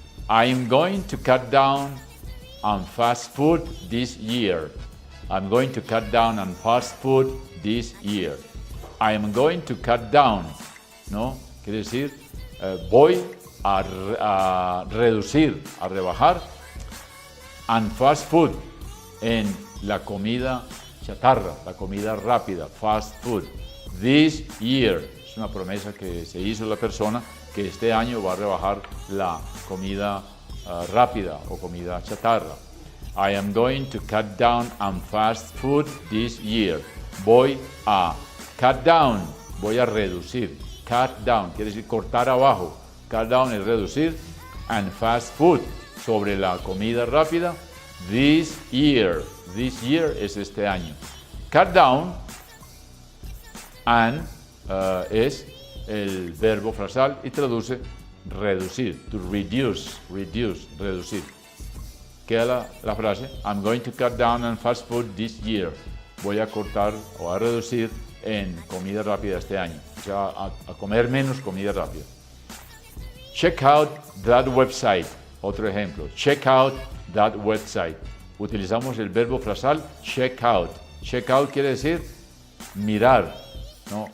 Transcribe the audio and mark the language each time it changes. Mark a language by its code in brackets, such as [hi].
[en] I'm going to cut down on fast food this year. I'm going to cut down on fast food this year. I'm going to cut down, [es] ¿no? Quiere decir, voy a reducir, a rebajar, [en] on fast food, [es] en la comida chatarra, la comida rápida, fast food. [en] This year, [es] es una promesa que se hizo la persona que este año va a rebajar la comida rápida o comida chatarra. [en] I am going to cut down on fast food this year. [es] Voy a [en] cut down, [es] voy a reducir. [en] Cut down [es] quiere decir cortar abajo. Cut down es reducir. [en] And fast food [es] sobre la comida rápida. [en] This year. This year [es] es este año. [en] Cut down and [es] es el verbo frasal y traduce reducir. [en] To reduce, [es] reducir. [en] Queda la frase, I'm going to cut down on fast food this year. [es] Voy a cortar o a reducir en comida rápida este año. O sea, a comer menos comida rápida. [en] Check out that website. [es] Otro ejemplo. [en] Check out that website. Utilizamos el verbo frasal check out. Check out [es] quiere decir mirar, ¿no?